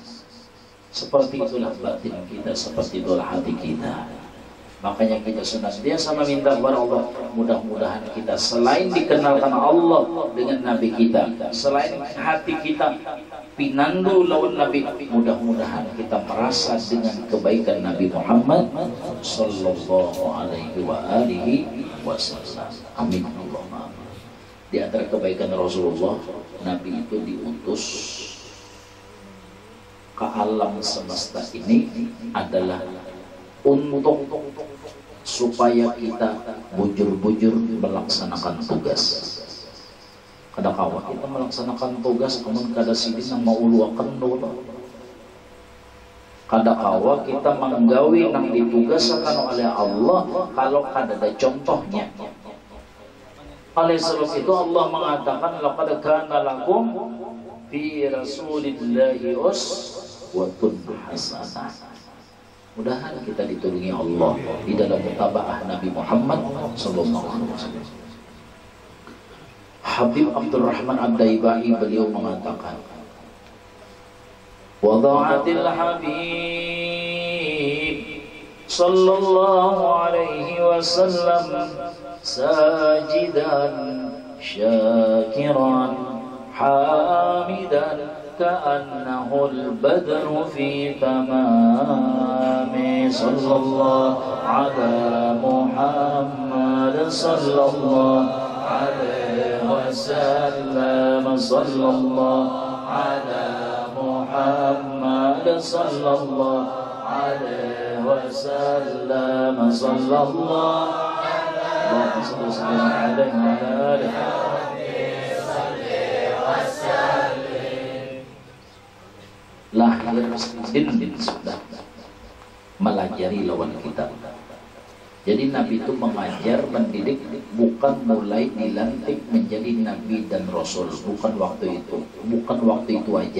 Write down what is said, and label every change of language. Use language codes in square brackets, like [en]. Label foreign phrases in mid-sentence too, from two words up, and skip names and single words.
[bjn] Seperti itulah batin kita, seperti itulah hati kita. Makanya kita senantiasa meminta kepada Allah, mudah-mudahan kita selain dikenalkan Allah dengan Nabi kita, selain hati kita pinandu lawan Nabi, mudah-mudahan kita merasa dengan kebaikan Nabi Muhammad [ar] صلى الله عليه وسلم. آمين اللهم. [bjn] Di antara kebaikan Rasulullah, Nabi itu diutus ke alam semesta ini adalah untuk supaya kita bujur-bujur melaksanakan tugas. Kada kawa kita melaksanakan tugas namun kada sidin nang mauluaken dulu. Kada kawa kita menggawi nang ditugaskan oleh Allah kalau kada ada contohnya. Oleh sebab itu Allah mengatakan [ar] لقد كان لكم في رسول الله أسوة حسنة. [bjn] Mudah-mudahan kita ditulungi Allah di dalam mutabaah Nabi Muhammad [ar] صلى الله عليه وسلم. [bjn] Habib Abdurrahman Ad-Daibai beliau mengatakan, [ar] وضعته الحبيب صلى الله عليه وسلم ساجدا شاكرا حامدا كأنه البدر في تمام صلى الله على محمد صلى الله عليه وسلم صلى الله على محمد صلى الله عليه وسلم صلى الله اللهم صل وسلم عليه وعلى آله [bjn] lahir din sudah melajari lawan kita. Jadi Nabi itu mengajar, mendidik bukan mulai dilantik menjadi Nabi dan Rasul, bukan waktu itu, bukan waktu itu aja.